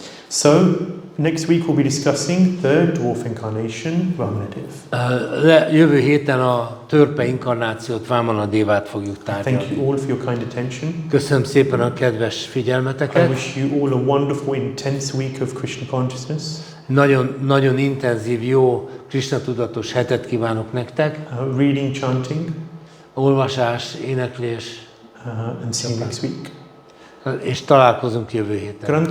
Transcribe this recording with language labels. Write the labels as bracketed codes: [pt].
[en] So, next week we'll be discussing the dwarf incarnation, Vamanadev. [hu] Jövő héten a törpe inkarnációt, Vamanadevát fogjuk tárgyalni. [en] Thank you all for your kind attention. [hu] Köszönöm szépen a kedves [en] I [hu] figyelmeteket. [en] wish you all a wonderful, intense week of Krishna consciousness. [hu] Nagyon intenzív, jó Krishna tudatos hetet kívánok nektek. [en] Reading, chanting, [hu] Olvasás, éneklés. [en] and see you next week. [hu] És találkozunk jövő héten.